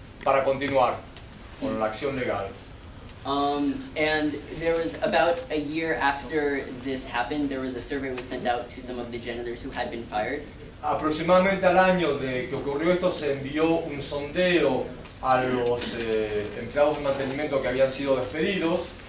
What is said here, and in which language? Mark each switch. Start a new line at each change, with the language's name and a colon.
Spanish: Para continuar con la acción legal.
English: And there was about a year after this happened, there was a survey was sent out to some of the janitors who had been fired.
Spanish: Aproximadamente al año de que ocurrió esto se envió un sondeo a los empleados de mantenimiento que habían sido despedidos.